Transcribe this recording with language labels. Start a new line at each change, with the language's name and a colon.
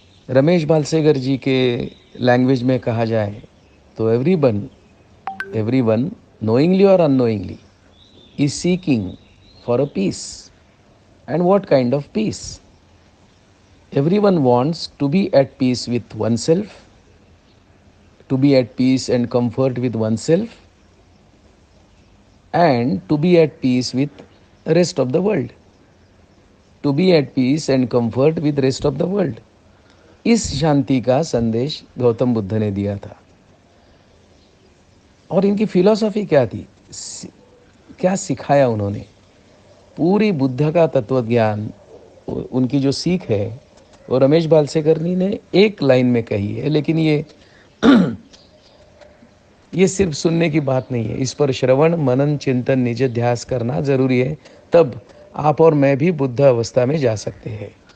Hindi: रमेश बालसेगर जी के लैंग्वेज में कहा जाए तो
English: everyone knowingly or unknowingly is seeking for a peace. And what kind of peace? Everyone wants to be at peace with oneself, to be at peace and comfort with oneself, and to be at peace with rest of the world, to be at peace and comfort with rest of the world.
Hindi: इस शांति का संदेश गौतम बुद्ध ने दिया था। और इनकी philosophy क्या थी, क्या सिखाया उन्होंने? पूरी बुद्ध का तत्व ज्ञान, उनकी जो सीख है वो रमेश बालसेकरनी ने एक लाइन में कही है, लेकिन ये सिर्फ सुनने की बात नहीं है। इस पर श्रवण मनन चिंतन निज ध्यास करना जरूरी है, तब आप और मैं भी बुद्ध अवस्था में जा सकते हैं।